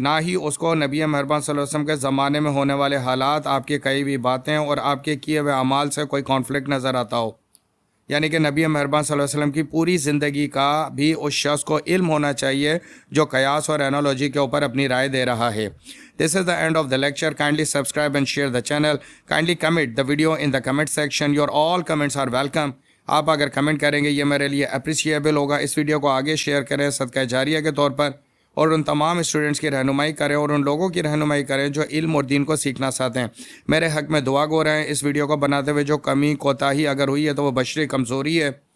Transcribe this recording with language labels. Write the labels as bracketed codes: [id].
[ur] نہ ہی اس کو نبی مہربان صلی اللہ علیہ وسلم کے زمانے میں ہونے والے حالات، آپ کی کئی بھی باتیں اور آپ کے کیے ہوئے اعمال سے کوئی کانفلکٹ نظر آتا ہو. یعنی کہ نبی مہربان صلی اللہ علیہ وسلم کی پوری زندگی کا بھی اس شخص کو علم ہونا چاہیے جو قیاس اور انالوجی کے اوپر اپنی رائے دے رہا ہے. [en] This is the end of the lecture. Kindly subscribe and share the channel. Kindly comment the video in the comment section. Your all comments are welcome. [ur] آپ اگر کمنٹ کریں گے یہ میرے لیے اپریشیبل ہوگا. اس ویڈیو کو آگے شیئر کریں صدقہ جاریہ کے طور پر، اور ان تمام اسٹوڈنٹس کی رہنمائی کریں اور ان لوگوں کی رہنمائی کریں جو علم اور دین کو سیکھنا چاہتے ہیں. میرے حق میں دعا گو رہیں. اس ویڈیو کو بناتے ہوئے جو کمی کوتاہی اگر ہوئی ہے تو وہ بشری کمزوری ہے.